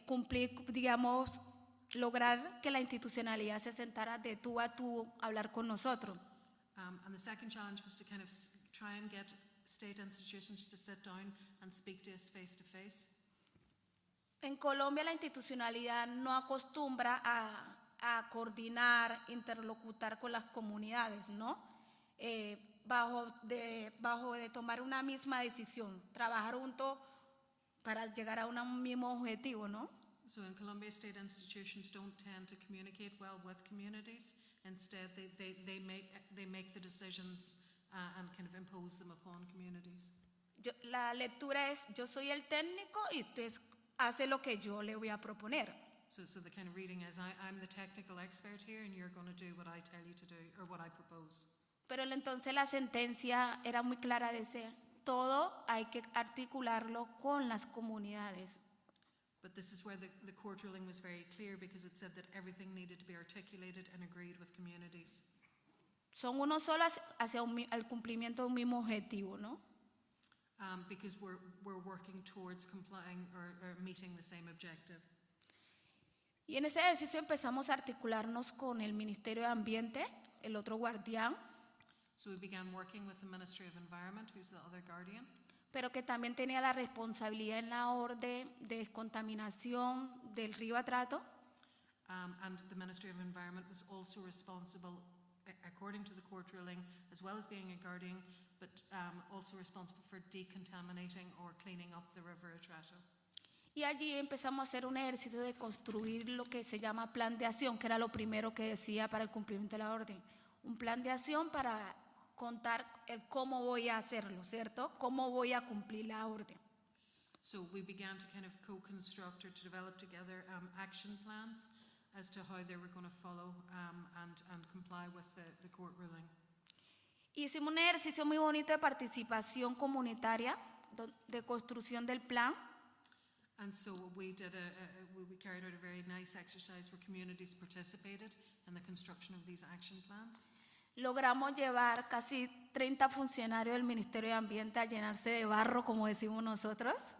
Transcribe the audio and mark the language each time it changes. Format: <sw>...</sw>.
<es>cumplir, digamos, lograr que la institucionalidad se sentara de tú a tú a hablar con nosotros.</es> <en>and the second challenge was to kind of try and get state institutions to sit down and speak to us face to face.</en> <es>En Colombia la institucionalidad no acostumbra a coordinar, interlocutar con las comunidades, ¿no? Bajo de tomar una misma decisión, trabajar juntos para llegar a un mismo objetivo, ¿no?</es> <en>So in Colombia, state institutions don't tend to communicate well with communities. Instead, they make the decisions and kind of impose them upon communities.</en> <es>La lectura es: yo soy el técnico y usted hace lo que yo le voy a proponer.</es> <en>So the kind of reading is, I'm the technical expert here, and you're going to do what I tell you to do, or what I propose.</en> <es>Pero entonces la sentencia era muy clara, decía: todo hay que articularlo con las comunidades.</es> <en>But this is where the court ruling was very clear, because it said that everything needed to be articulated and agreed with communities.</en> <es>Son uno solo hacia el cumplimiento de un mismo objetivo, ¿no?</es> <en>Because we're working towards complying or meeting the same objective.</en> <es>Y en ese ejercicio empezamos a articularnos con el Ministerio de Ambiente, el otro guardián,</es> <en>So we began working with the Ministry of Environment, who's the other guardian,</en> <es>pero que también tenía la responsabilidad en la orden de descontaminación del río Atrato.</es> <en>and the Ministry of Environment was also responsible, according to the court ruling, as well as being a guardian, but also responsible for decontaminating or cleaning up the river Atrato.</en> <es>Y allí empezamos a hacer un ejercicio de construir lo que se llama plan de acción, que era lo primero que decía para el cumplimiento de la orden. Un plan de acción para contar el cómo voy a hacerlo, ¿cierto? Cómo voy a cumplir la orden.</es> <en>So we began to kind of co-construct or to develop together action plans as to how they were going to follow and comply with the court ruling.</en> <es>Hicimos un ejercicio muy bonito de participación comunitaria, de construcción del plan.</es> <en>And so we carried out a very nice exercise where communities participated in the construction of these action plans.</en> <es>Logramos llevar casi 30 funcionarios del Ministerio de Ambiente a llenarse de barro, como decimos nosotros.</es>